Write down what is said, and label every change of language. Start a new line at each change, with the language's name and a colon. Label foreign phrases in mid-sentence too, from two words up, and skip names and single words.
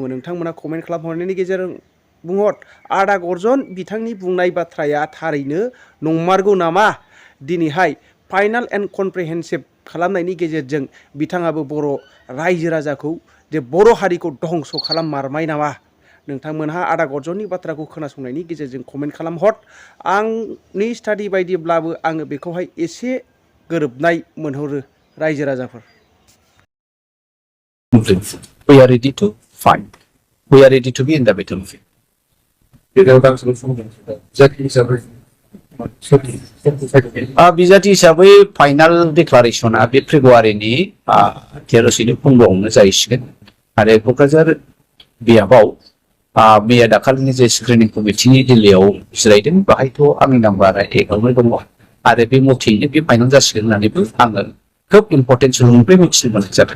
Bodo: नोंथांमोना कमेन्ट खालामहरनायनि गेजेरजों बुंहर आदा गर्जन बिथांनि बुंनाय बाथ्राया थारैनो नंमारगौ नामा दिनैहाय
English: final and comprehensive
Bodo: खालामनायनि गेजेरजों बिथाङाबो बर' रायजो राजाखौ जे बर' हारिखौ धंस' खालाममारबाय नामा नोंथांमोनहा आदा गर्जननि बाथ्राखौ खोनासंनायनि गेजेरजों कमेन्ट खालामहर। आंनि स्टाडि बायदिब्लाबो आङो बेखौहाय एसे गोरोबनाय मोनहरो रायजो राजाफोर।
English: We are ready to fight. We are ready to be in the battlefield.
Bodo: बिजाथि हिसाबै फाइनाल डिक्लारेसना बे फेब्रुवारिनि 13 फुंआवनो जाहैसिगोन आरो क'क्राझार बियाबाव मैया दाखालिनि जे
English: screening committeeni
Bodo: दिल्लीयाव जिरायदों बाहायथ' आंनि नाम्बारा एकावनो दङ आरो बे मथेयैनो बे फाइनाल जासिगोन होननानैबो आङो खोब इम्पर्टेन्ट सुबुंनिफ्राय मिथिनो मोननाय जादों।